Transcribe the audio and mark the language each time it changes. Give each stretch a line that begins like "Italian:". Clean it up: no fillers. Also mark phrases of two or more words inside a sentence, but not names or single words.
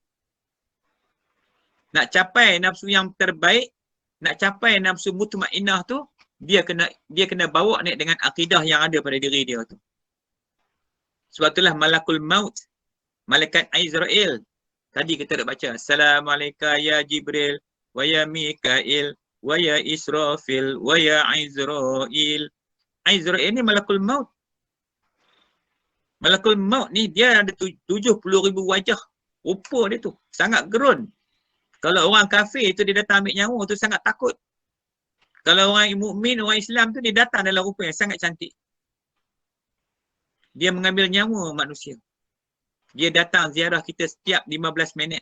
Malay: Nak capai nafsu yang terbaik, nak capai nafsu mutmainnah tu, dia kena bawa ni dengan akidah yang ada pada diri dia tu. Sebab itulah
Arabic: ملك الموت,
Malay: malaikat Azrail. Tadi kita dah baca,
Arabic: السلام عليكم يا جبريل، ويا ميكائيل، ويا إسرافيل، ويا عزرائيل.
Malay: Azrail ni
Arabic: ملك الموت. ملك الموت
Malay: ni dia ada 70,000 wajah. Rupa dia tu sangat gerun. Kalau orang kafir tu dia datang ambil nyawa tu sangat takut. Kalau orang mukmin, orang Islam tu dia datang dalam rupa yang sangat cantik. Dia mengambil nyawa manusia. Dia datang ziarah kita setiap 15 minit.